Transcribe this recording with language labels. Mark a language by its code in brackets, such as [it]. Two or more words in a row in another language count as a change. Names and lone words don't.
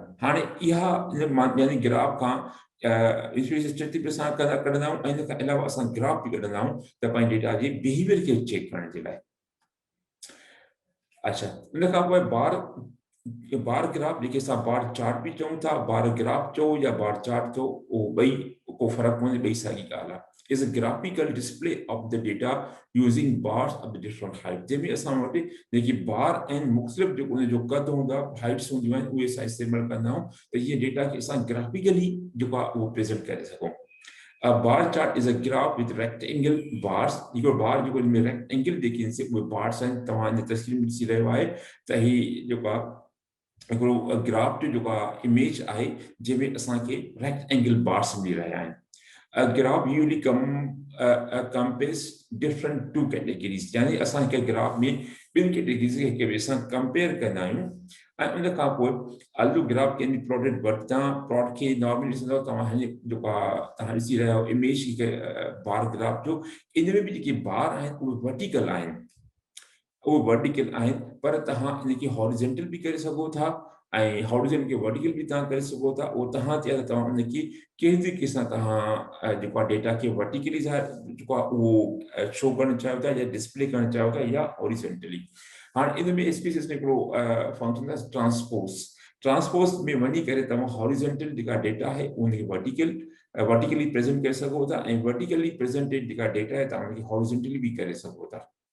[sd] हाणे इहा यानी ग्राफ खां [en] inferential statistic [sd] असां कढंदा आहियूं, ऐं इन खां अलावा असां ग्राफ बि कढंदा आहियूं त पंहिंजे डेटा जे बिहेवियर खे चेक करण जे लाइ। अच्छा, इन खां पोइ [en] bar graph, [sd] जेके असां [en] bar chart [sd] बि चऊं था, [en] bar graph [sd] चओ या [en] bar chart [sd] चओ, उहो ॿई को फ़र्क़ु कोन्हे, ॿई साॻी ॻाल्हि आहे। [en] is a graphical display of the data using bars of the different height, [sd] जंहिंमें असां वटि जेकी बार आहिनि मुख़्तलिफ़ जेको उनजो कद हूंदो आहे, हाइट्स हूंदियूं आहिनि, उहे असां इस्तेमालु कंदा आहियूं त इहे डेटा खे असां ग्राफिकली जेको आहे उहो प्रेज़ेंट करे सघूं। [en] A bar chart is a graph with rectangle bars. [sd] इहो बार जेको इनमें रेक्टेंगल जेके आहिनि उहे बार्स आहिनि। तव्हां इन तस्वीर में ॾिसी रहियो आहे त ही जेको आहे हिकिड़ो ग्राफ जो जेको आहे इमेज आहे, जंहिंमें असांखे [en] rectangle bars [sd] मिली रहिया आहिनि। [en] A graph usually encompass different 2 categories, [sd] यानी असां हिकु ग्राफ में ॿिनि कैटेगरीज़ खे हिक ॿिए सां कंपेयर कंदा आहियूं ऐं उन खां पोइ आल्टो [en] graph can be plotted but [sd] तव्हां प्लॉट खे नॉर्मली ॾिसंदव तव्हां हिन जेको आहे तव्हां ॾिसी रहिया आहियो इमेज हिकु [en] bar graph [sd] जो इन में बि जेके बार आहिनि उहे वर्टिकल आहिनि वो वर्टिकल आहिनि पर तव्हां इनखे हॉरिजेंटल बि करे सघो था ऐं हॉरिजेंटल खे वर्टिकल बि तव्हां करे सघो था उहो तव्हां ते आहे त तव्हां उनखे कहिड़े तरीक़े सां तव्हां जेको आहे डेटा खे वर्टिकली जेको आहे उहो शो करणु चाहियो था या डिस्प्ले करणु चाहियो था या हॉरिजेंटली हाणे इन में स्पीसीस में हिकिड़ो फंक्शन आहे ट्रांसपोज में वञी करे तव्हां हॉरिजेंटल जेका डेटा आहे उनखे वर्टिकली प्रेज़ेंट करे सघो था ऐं वर्टिकली प्रेज़ेंटेड जेका डेटा आहे तव्हां उनखे हॉरिजेंटली बि करे सघो था